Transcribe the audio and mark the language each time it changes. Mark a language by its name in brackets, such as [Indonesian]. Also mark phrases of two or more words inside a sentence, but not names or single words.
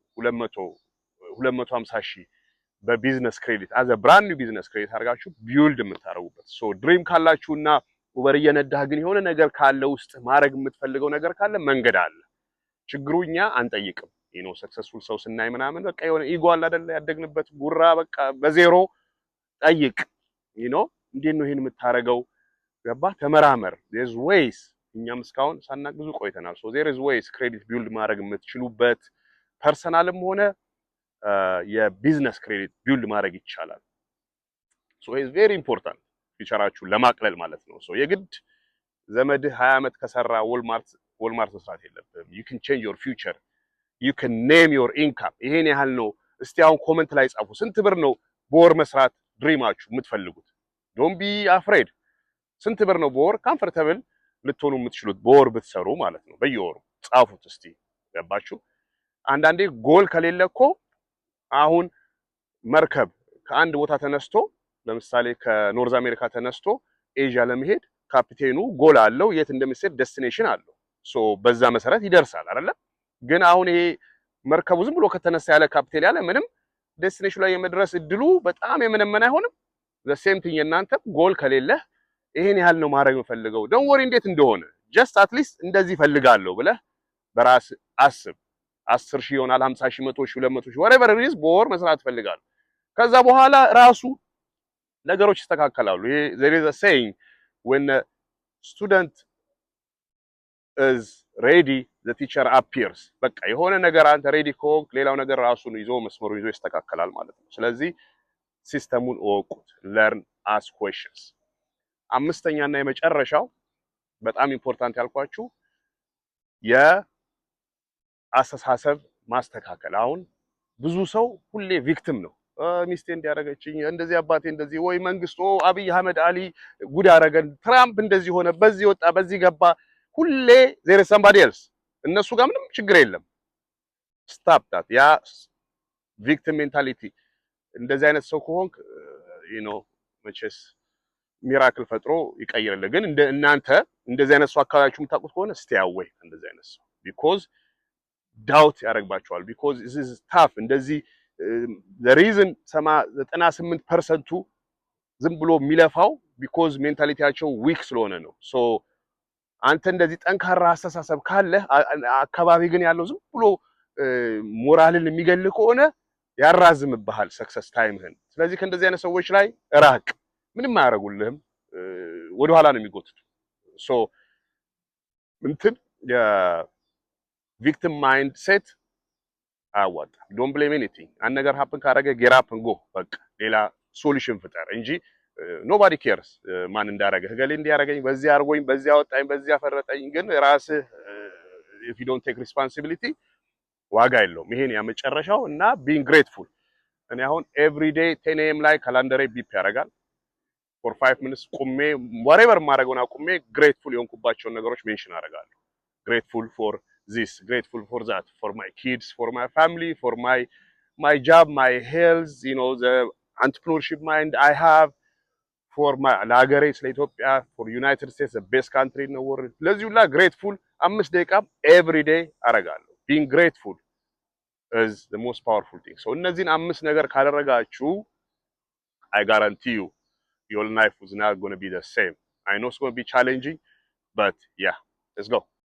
[Amharic] 250 ሺህ በቢዝነስ ክሬዲት [English] as a brand new business credit [Amharic] አድርጋችሁ ቢልድ የምታደርጉበት። [English] so dream [Amharic] ካላችሁና ኡበር እየነዳህ ግን የሆነ ነገር ካለ ውስጥ ማድረግ የምትፈልገው ነገር ካለ መንገድ አለ። ችግሩ እኛ አንጠይቅም። ሰክሰስፉል ሰው ስናይ ምናምን በቃ የሆነ ኢጎ አለ አይደለ ያደግንበት ጉራ በቃ በዜሮ ጠይቅ እንዴት ነው ይሄን የምታረገው? ገባ ተመራመር። [English] there's ways [Amharic] እኛም እስካሁን ሳናቅ ብዙ ቆይተናል። [English] so there is ways credit build [Amharic] ማድረግ የምትችሉበት ፐርሰናልም ሆነ የቢዝነስ [English] credit build [Amharic] ማድረግ ይቻላል። [English] so it's very important [Amharic] ፊቸራችሁን ለማቅለል ማለት ነው። so የግድ ዘመድህ 20 ዓመት ከሰራ ወልማርት መስራት የለብህም። [English] you can change your future, you can name your income። [Amharic] ይሄን ያህል ነው። እስቲ አሁን ኮሜንት ላይ ጻፉ። ስንት ብር ነው በወር መስራት ድሪማችሁ የምትፈልጉት? [English] don't be afraid። [Amharic] ስንት ብር ነው በወር ኮምፎርታብል ልትሆኑ የምትችሉት በወር ብትሰሩ ማለት ነው? በየወሩ ጻፉት እስቲ። ገባችሁ? አንዳንዴ ጎል ከሌለ እኮ አሁን መርከብ ከአንድ ቦታ ተነስቶ ለምሳሌ ከኖርዝ አሜሪካ ተነስቶ ኤዥያ ለመሄድ ካፒቴኑ ጎል አለው፣ የት እንደሚሄድ ዴስቲኔሽን አለው። ሶ በዛ መሰረት ይደርሳል አይደለ? ግን አሁን ይሄ መርከቡ ዝም ብሎ ከተነሳ ያለ ካፒቴን ያለ ምንም ዴስቲኔሽኑ ላይ የመድረስ እድሉ በጣም የመነመን አይሆንም። [English] the same thing [Amharic] እናንተ ጎል ከሌለ ይሄን ያህል ነው ማድረግ የምፈልገው [English] don't worry [Amharic] እንዴት እንደሆነ [English] just at least [Amharic] እንደዚህ ፈልጋለሁ ብለህ በራስ አስብ። 10 ሺህ ይሆናል 50 ሺህ 100 ሺህ 200 ሺህ [English] whatever it is [Amharic] በወር መስራት ፈልጋለሁ። ከዛ በኋላ ራሱ ነገሮች ይስተካከላሉ። ይሄ [English] there is a saying when a student is ready the teacher appears። [Amharic] በቃ የሆነ ነገር አንተ ሬዲ ከሆንክ ሌላው ነገር ራሱን ይዞ መስመሩን ይዞ ይስተካከላል ማለት ነው። ስለዚህ ሲስተሙን እወቁት። [English] learn ask questions። [Amharic] አምስተኛና የመጨረሻው በጣም ኢምፖርታንት ያልኳችሁ የአስተሳሰብ ማስተካከል። አሁን ብዙ ሰው ሁሌ ቪክቲም ነው። ሚስቴ እንዲያረገችኝ እንደዚህ አባቴ እንደዚህ ወይ መንግስት አብይ አህመድ አሊ ጉድ አረገን፣ ትራምፕ እንደዚህ ሆነ፣ በዚህ ወጣ፣ በዚህ ገባ። ሁሌ [English] there is somebody else። [Amharic] እነሱ ጋር ምንም ችግር የለም። [English] stop that። [Amharic] ያ [English] victim mentality። [Amharic] እንደዚህ አይነት ሰው ከሆንክ መቼስ ሚራክል ፈጥሮ ይቀይርልህ። ግን እናንተ እንደዚህ አይነት ሰው አካባቢያችሁ የምታውቁት ከሆነ [English] stay away [Amharic] እንደዚህ አይነት ሰው because doubt ያደርግባቸዋል። [English] because this is tough። [Amharic] እንደዚህ [English] the reason [Amharic] 98% ዝም ብሎ የሚለፋው because ሜንታሊቲያቸው ዊክ ስለሆነ ነው። so አንተ እንደዚህ ጠንካራ አስተሳሰብ ካለ አካባቢ ግን ያለው ዝም ብሎ ሞራልን የሚገል ከሆነ ያራዝምብሃል ሰክሰስ ታይምህን። ስለዚህ ከእንደዚህ አይነት ሰዎች ላይ ራቅ። ምንም አያደርጉልህም፣ ወደ ኋላ ነው የሚጎትቱ። ሶ የቪክቲም [English] mind set [Amharic] አያዋጣም። [English] don't blame anything። [Amharic] አንድ ነገር ሀፕን ካደረገ [English] get up and go። [Amharic] በቃ ሌላ ሶሉሽን ፍጠር እንጂ [English] nobody cares [Amharic] ማን እንዳረገ ገሌ እንዲያረገኝ በዚህ አርጎኝ በዚህ አወጣኝ በዚህ አፈረጠኝ። ግን ራስህ [English] if you don't take responsibility [Amharic] ዋጋ የለውም። ይሄን ያመጨረሻው እና [English] being grateful። [Amharic] እኔ አሁን [English] every day 10 am [Amharic] ላይ ካላንደሬ ቢፕ ያደርጋል [English] for 5 minutes [Amharic] ቁሜ whatever ማድረገውና ቁሜ grateful የሆንኩባቸውን ነገሮች ሜንሽን አደርጋለሁ። [English] grateful for this, grateful for that, for my kids, for my family, for my job, my health, the entrepreneurship mind I have, for my [Amharic] ለሀገሬ ስለ ኢትዮጵያ, [English] for United States, the best country in the world። [Amharic] ለዚህ ሁላ [English] grateful 5 ደቂቃ every day አረጋለሁ being grateful is the most powerful thing so [Amharic] እነዚህን 5 ነገር ካደረጋችሁ [English] I guarantee you your life is not going to be the same I know it's going to be challenging but yeah let's go